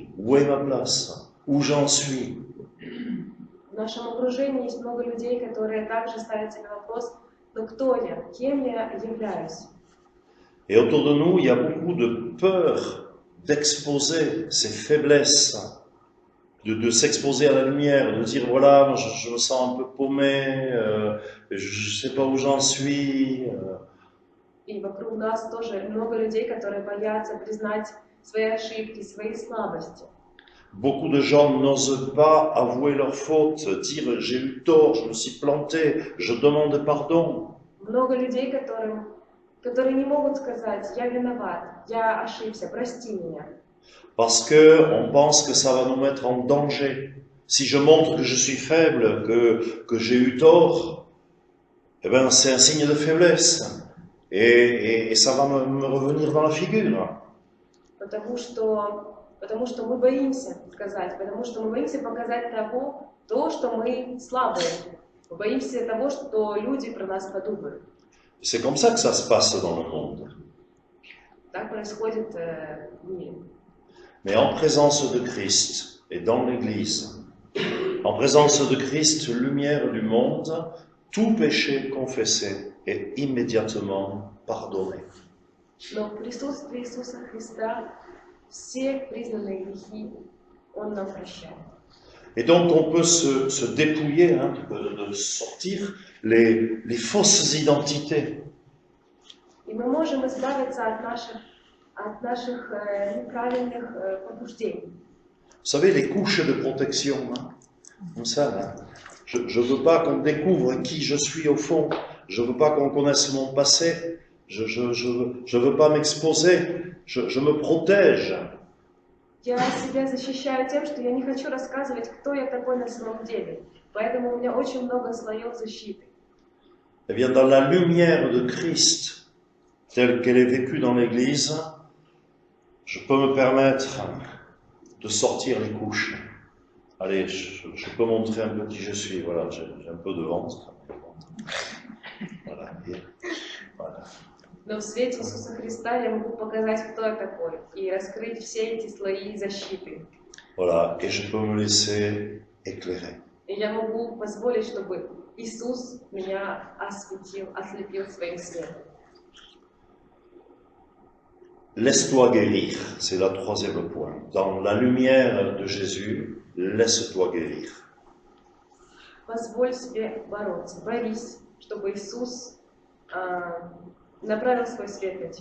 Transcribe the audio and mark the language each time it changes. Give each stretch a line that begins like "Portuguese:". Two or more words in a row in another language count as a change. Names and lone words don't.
French: Où est ma place? Où j'en suis?
Russian: В нашем окружении есть много людей, которые также ставят себе вопрос: но кто я? Кем я являюсь?
French: Et autour de nous, il y a beaucoup de peur d'exposer ses faiblesses, de s'exposer à la lumière, de dire voilà, je me sens un peu paumé, je ne sais pas où j'en suis.
Russian: И вокруг нас тоже много людей, которые боятся признать свои ошибки, свои слабости.
French: Beaucoup de gens n'osent pas avouer leurs fautes, dire j'ai eu tort, je me suis planté, je demande pardon.
Russian: Много людей, которые не могут сказать: я виноват, я ошибся, прости меня.
French: Parce qu'on pense que ça va nous mettre en danger. Si je montre que je suis faible, que j'ai eu tort, eh ben c'est un signe de faiblesse. Et ça va me revenir dans la figure.
Russian: Потому что мы боимся сказать, потому что мы боимся показать то, что мы слабые. Мы боимся того, что люди про нас подумают.
French: C'est comme ça que ça se passe dans le monde.
Russian: Так происходит в мире.
French: Mais en présence de Christ et dans l'Église, en présence de Christ, lumière du monde, tout péché confessé est immédiatement pardonné.
Russian: Но в присутствии Иисуса Христа все признанные грехи Он нам прощает.
French: Et donc on peut se dépouiller, de sortir les fausses identités.
Russian: И мы можем избавиться от наших неправильных побуждений.
French: Vous savez, les couches de protection, comme ça, là. Je ne veux pas qu'on découvre qui je suis au fond. Je ne veux pas qu'on connaisse mon passé. Je ne veux pas m'exposer. Je me protège.
Russian: Я себя защищаю тем, что я не хочу рассказывать, кто я такой на самом деле. Поэтому у меня очень много слоев защиты.
French: Eh bien, dans la lumière de Christ, telle qu'elle est vécue dans l'Église, je peux me permettre de sortir les couches. Allez, je peux montrer un peu qui je suis. Voilà, j'ai un peu de ventre. Voilà. Voilà.
Russian: Но в свете Иисуса Христа я могу показать, кто я такой, и раскрыть все эти слои защиты.
French: Voilà, et je peux me laisser éclairer.
Russian: И я могу позволить, чтобы Иисус меня ослепил своим светом.
French: Laisse-toi guérir, c'est le troisième point. Dans la lumière de Jésus, laisse-toi guérir.
Russian: Позволь себе бороться, борись, чтобы Иисус направил свой свет на тебя.